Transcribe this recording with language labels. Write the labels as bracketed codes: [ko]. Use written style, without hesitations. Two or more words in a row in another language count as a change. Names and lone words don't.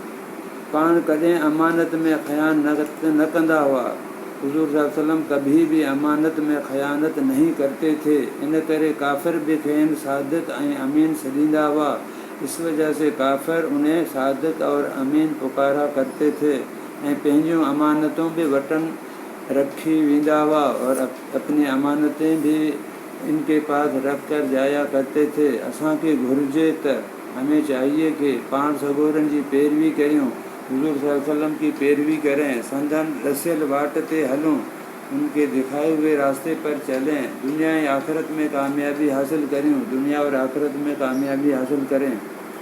[sd] पाण कॾहिं अमानत में ख़यानत न कंदा हुआ। [hi] हुजूर [ar] صلى الله عليه وسلم [hi] कभी भी अमानत में ख़यानत नहीं करते थे। [sd] इन करे काफ़िर भी खेनि सादिक ऐं अमीन सॾींदा हुआ। [hi] इस वजह से काफ़िर उन्हें सादिक और अमीन पुकारा करते थे [sd] ऐं पंहिंजियूं अमानतों भी वटन रखी वेंदा हुआ [hi] और अपनी अमानतें भी इनके पास रख कर जाया करते थे। [sd] असांखे घुर्जे त [hi] हमें चाहिए कि [sd] पाण सॻोरनि जी पैरवी कयूं, [hi] हुजूर [ar] صلى الله عليه وسلم [hi] की पैरवी करें, [sd] संदन रसियल वाट ते हलूं, [hi] उनके दिखाए हुए रास्ते पर चलें, दुनिया और आखिरत में कामयाबी हासिल करें, दुनिया और आखिरत में कामयाबी हासिल करें।